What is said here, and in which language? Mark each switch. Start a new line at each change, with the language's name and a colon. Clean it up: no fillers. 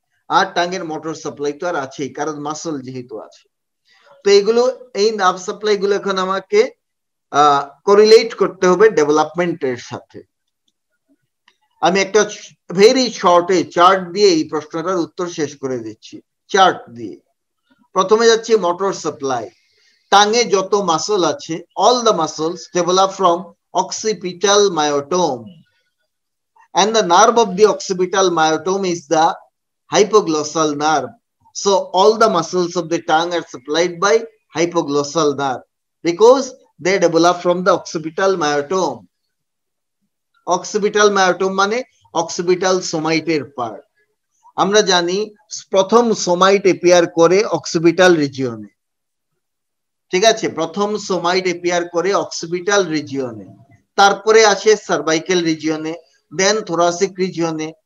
Bangla: আর টাঙের motor supply তো আর আছেই, কারণ মাসল যেহেতু আছে। তো এইগুলো, এই নার্ভ সাপ্লাই গুলো এখন আমাকে কোরিলেট করতে হবে ডেভেলপমেন্টের সাথে। আমি একটা ভেরি শর্টে চার্ট দিয়ে এই প্রশ্নটার উত্তর শেষ করে দিচ্ছি। চার্ট দিয়ে প্রথমে যাচ্ছি মোটর সাপ্লাই। টাঙে যত মাসল আছে,
English: All the muscles develop from occipital myotome, and the nerve of the occipital myotome is the hypoglossal nerve. So all the muscles of the tongue are supplied by hypoglossal nerve because they develop from the occipital myotome.
Bangla: occipital myotome মানে occipital সোমাইটের part. আমরা জানি প্রথম somite appear করে occipital রিজিয়নে। ঠিক আছে, প্রথম somite appear করে occipital রিজিয়নে, তারপরে আসে সার্ভাইকেল রিজিয়নে, দেন থোরাসিক রিজিয়নে,